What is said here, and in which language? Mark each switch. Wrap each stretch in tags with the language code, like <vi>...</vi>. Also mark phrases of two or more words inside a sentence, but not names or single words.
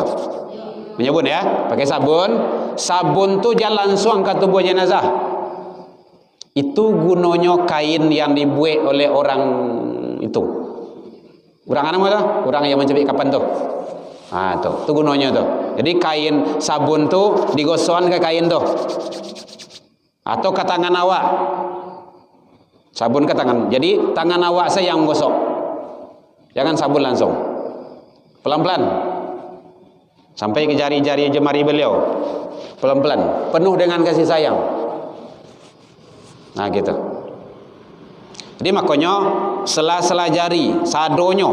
<id>Menyabun ya, pakai sabun. Sabun tu jangan langsung ke tubuh jenazah. Itu gunanya kain yang dibuat oleh orang itu. Orang mana tu? Orang yang mencabik kapan tu? Itu gunanya tu. Jadi kain sabun tu digosokkan ke kain tu. Atau ke tangan awak. Sabun ke tangan. Jadi tangan awak saya yang gosok. Jangan sabun langsung. Pelan-pelan. Sampai ke jari-jari jemari beliau. Pelan-pelan. Penuh dengan kasih sayang. Gitu. Jadi makanya sela-sela jari, sadonyo.</id>